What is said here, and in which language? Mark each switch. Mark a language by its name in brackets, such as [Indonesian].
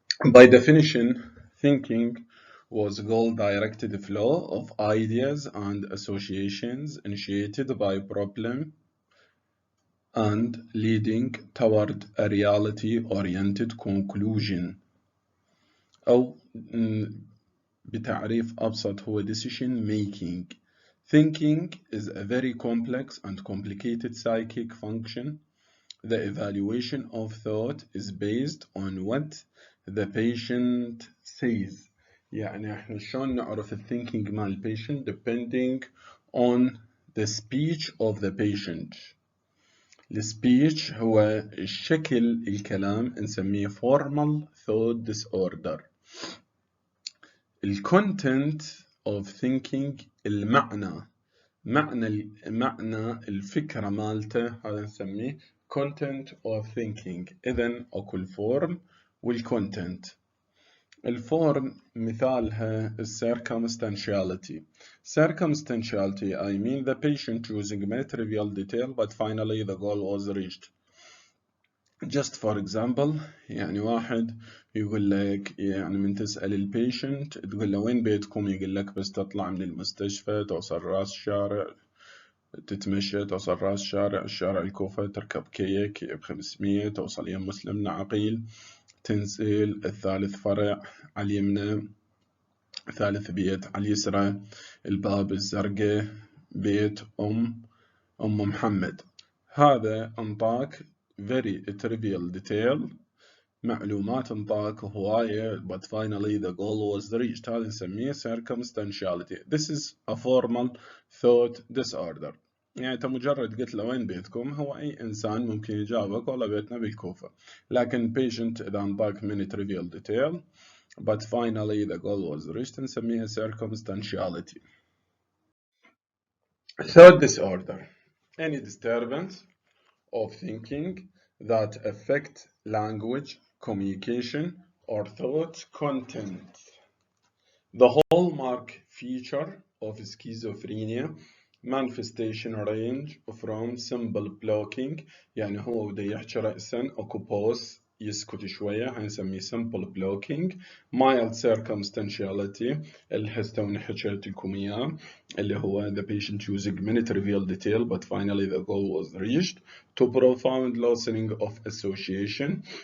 [English] By definition, thinking was goal-directed flow of ideas and associations initiated by problem and leading toward a reality-oriented conclusion. [Arabic] أو بتعريف أبسط هو decision making. [English] Thinking is a very complex and complicated psychic function. The evaluation of thought is based on what the patient says. [Arabic] يعني احنا شلون نعرف [English] thinking مال patient depending on the speech of the patient. [Arabic] السبيتش هو الشكل الكلام نسميه formal thought disorder. الكونتنت of thinking المعنى معنى الفكرة مالته هذا نسميه content of thinking. إذن أكو الفورم والcontent. الفورم مثالها circumstantiality. [English] Circumstantiality, I mean the patient using many trivial detail but finally the goal was reached. Just for example, [Arabic] يعني واحد يقول لك يعني من تسأل البيشنت تقول له وين بيتكم، يقول لك بس تطلع من المستشفى توصل راس الشارع تتمشى توصل راس الشارع الكوفة تركب كيك ب500 توصل يم مسلم عقيل تنزل الثالث فرع على اليمنى ثالث بيت على اليسرى الباب الزرقاء بيت أم محمد. هذا انطاك [English] very trivial detail، [Arabic] معلومات انطاك هواية [English] but finally the goal was reached. [Arabic] هذا نسميه circumstantiality. [English] This is a formal thought disorder. [Arabic] يعني أنت مجرد قلت له وين بيتكم هو أي إنسان ممكن يجاوبك والله بيتنا بالكوفة، لكن patient إذا انطاك [English] many trivial detail but finally the goal was reached [Arabic] نسميه circumstantiality. [English] Thought disorder: any disturbance of thinking that affect language, communication, or thought content. The hallmark feature of schizophrenia manifestation range from simple blocking، [Arabic] يعني هو بده يحكي رأسا اكو [English] pause [Arabic] يسكت شوية هنسميه [English] simple blocking، mild circumstantiality [Arabic] اللي هسه حكيت لكم إياه اللي هو [English] the patient using many trivial detail but finally the goal was reached، to profound loosening of association